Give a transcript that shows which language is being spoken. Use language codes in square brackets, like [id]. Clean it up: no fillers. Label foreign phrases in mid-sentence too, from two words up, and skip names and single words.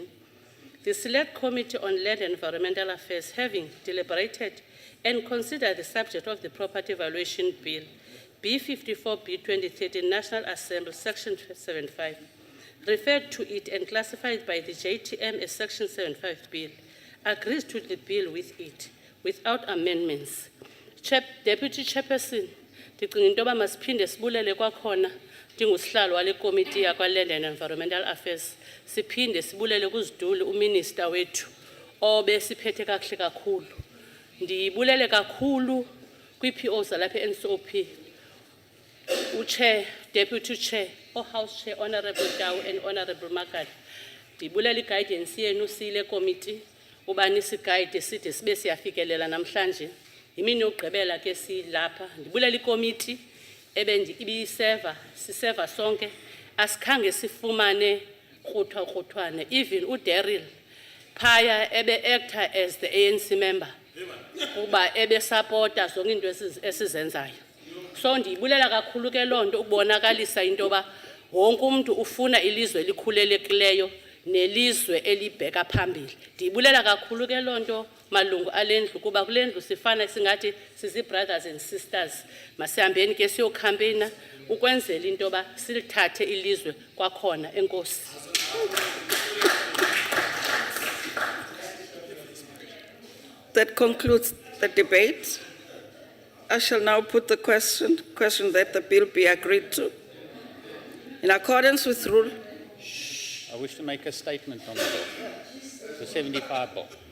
[en] The Select Committee on Land and Environmental Affairs, having deliberated and considered the subject of the Property Valuation Bill B54B 2013 National Assembly Section 75, referred to it and classified by the JTM as Section 75 Bill, agrees to the bill with it, without amendments. [xh] Deputy Chairperson, ndicinga into yoba masiphinde sibulele kwakhona ndingusihlalo wale komiti yakwa-Land and Environmental Affairs, siphinde sibulele kuziduli uminister wethu obesiphethe kakuhle kakhulu. Ndibulele kakhulu kwi-PO zalapha e-NCOP, uChair, [en] Deputy Chair, House Chair, Honorable Tau and Honorable Makati. [xh] Ndibulele i-guidance yenu siyile committee, ubani sigayide side sibe siyafikelela namhlanje. Imini yokugqibela ke silapha. Ndibulele i-committee siseva sonke, asikhange sifumane rhuthwane. [en] Even uDaryl phaya actor as the ANC member, [xh] kuba supporta zonke into esizenzayo. So ndibulela kakhulu ke lonto ukubonakalisa into yoba wonke umuntu ufuna ilizwe elikhulelekileyo nelizwe elibheka phambili. Ndibulela kakhulu ke lonto malungu alendlu kuba kulendlu sifana singathi sizi [en] brothers and sisters. [xh] Masihambeni ke siyocampaigna ukwenzela into yoba silithathe ilizwe kwakhona. Enkosi. [en] That concludes the debate. I shall now put the question that the bill be agreed to. In accordance with rule. I wish to make a statement on the bill, the 75 bill.